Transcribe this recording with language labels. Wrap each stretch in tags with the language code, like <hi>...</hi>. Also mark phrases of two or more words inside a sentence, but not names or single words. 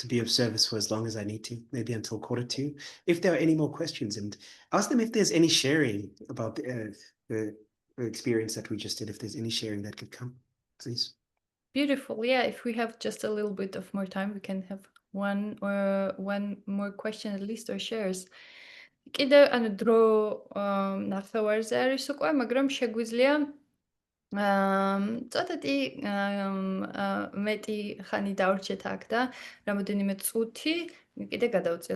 <en>to be of service for as long as I need to, maybe until 1:45. If there are any more questions, and ask them if there's any sharing about the experience that we just did, if there's any sharing that could come, please. Beautiful. Yeah, if we have just a little bit of more time, we can have one more question at least or shares.</en> <ka>კიდევ ანუ დრო ნახევარზე არის უკვე, მაგრამ შეგვიძლია წოდეთი მეტი ხანი დავრჩეთ აქ და რამოდენიმე წუთი კიდე გადავწიოთ.</ka>